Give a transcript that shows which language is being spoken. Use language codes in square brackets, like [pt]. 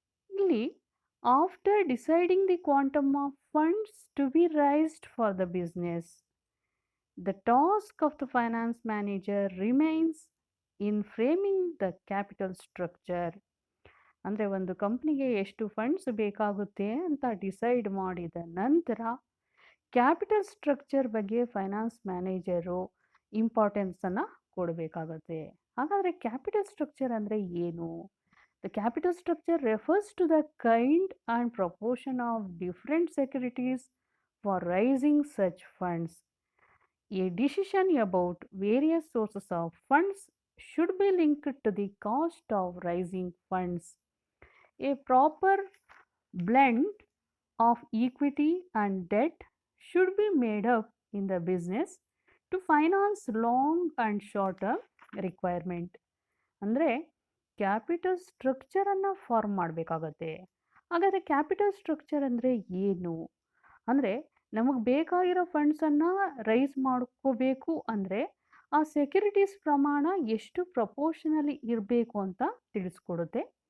[kn] ಇಲ್ಲಿ [en] After deciding the quantum of funds to be raised for the business, the task of the finance manager remains in framing the capital structure. [kn] ಅಂದರೆ ಒಂದು ಕಂಪ್ನಿಗೆ ಎಷ್ಟು funds ಬೇಕಾಗುತ್ತೆ ಅಂತ decide ಮಾಡಿದ ನಂತರ ಕ್ಯಾಪಿಟಲ್ ಸ್ಟ್ರಕ್ಚರ್ ಬಗ್ಗೆ ಫೈನಾನ್ಸ್ ಮ್ಯಾನೇಜರು ಇಂಪಾರ್ಟೆನ್ಸನ್ನು ಕೊಡಬೇಕಾಗುತ್ತೆ. ಹಾಗಾದರೆ ಕ್ಯಾಪಿಟಲ್ ಸ್ಟ್ರಕ್ಚರ್ ಅಂದರೆ ಏನು? [en] The capital structure refers to the kind and proportion of different securities for raising such funds. A decision about various sources of funds should be linked to the cost of raising funds. A proper blend of equity and debt should be made up in the business to finance long and short term requirement. [kn] ಅಂದರೆ capital ಸ್ಟ್ರಕ್ಚರನ್ನು form ಮಾಡಬೇಕಾಗತ್ತೆ. ಹಾಗಾದರೆ capital structure ಅಂದರೆ ಏನು? ಅಂದರೆ ನಮಗೆ ಬೇಕಾಗಿರೋ ಫಂಡ್ಸನ್ನು rice ಮಾಡ್ಕೋಬೇಕು ಅಂದರೆ ಆ ಸೆಕ್ಯುರಿಟೀಸ್ ಪ್ರಮಾಣ ಎಷ್ಟು ಪ್ರಪೋರ್ಷನಲಿ ಇರಬೇಕು ಅಂತ ತಿಳಿಸ್ಕೊಡುತ್ತೆ.